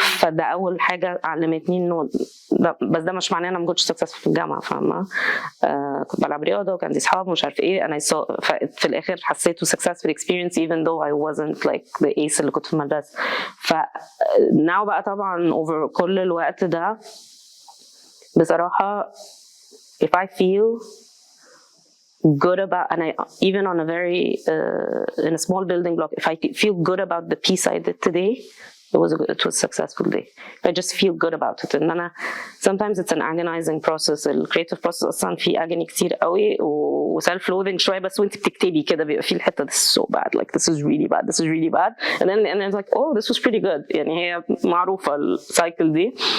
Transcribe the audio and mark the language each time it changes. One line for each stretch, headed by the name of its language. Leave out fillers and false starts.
Arabic: فده أول حاجة علمتني إنه بس ده مش معناه أنا ما كنتش successful في الجامعة فاهمة. كنت بلعب رياضة وكان عندي أصحاب ومش عارف إيه أنا في الآخر حسيته
English: successful experience even though I wasn't like the ace
Arabic: اللي كنت في المدرسة.
English: now
Arabic: بقى طبعا
English: over كل الوقت ده بصراحة if I feel good about and I even on a very in a small building block if I feel good about the piece I did today it was a successful day. I just feel good about it. And أنا sometimes it's an agonizing process. ال creative process أصلا فيه agony كتير قوي و self loathing شوية،
Arabic: بس وانت بتكتبي كده بيبقى فيه الحتة
English: this is so bad, like this is really bad, this is really bad, and then it's like oh this was pretty good.
Arabic: يعني هي معروفة السايكل دي.